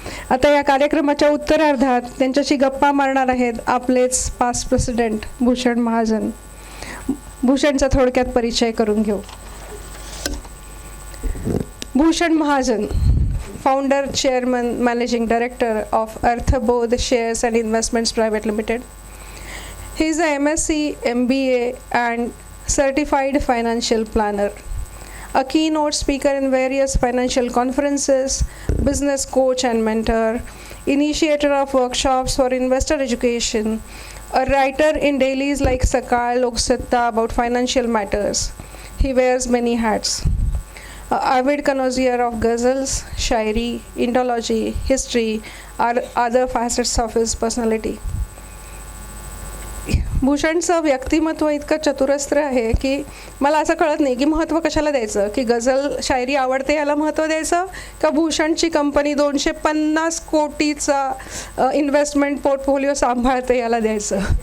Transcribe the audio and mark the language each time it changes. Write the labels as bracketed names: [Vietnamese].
[Marathi] आता या कार्यक्रमाच्या उत्तरार्धात त्यांच्याशी गप्पा मारणार आहेत आपलेच पास्ट प्रेसिडेंट भूषण महाजन. भूषणचा थोडक्यात परिचय करून घेऊ. [English] Bhushan Mahajan, founder, chairman, managing director of Arthbodh shares and investments private limited. He is a MSc, MBA and certified financial planner, a keynote speaker in various financial conferences, business coach and mentor, initiator of workshops for investor education, a writer in dailies like Sakal, Lok Satta about financial matters. He wears many hats. A avid connoisseur of ghazals, shairi, Indology, history, are other facets of his personality. [Marathi] भूषणचं व्यक्तिमत्व इतकं चतुरस्त्र आहे की मला असं कळत नाही की महत्त्व कशाला द्यायचं, की गझल शायरी आवडते याला महत्त्व द्यायचं का भूषणची कंपनी 250 कोटीचा इन्व्हेस्टमेंट पोर्टफोलिओ सांभाळते याला द्यायचं.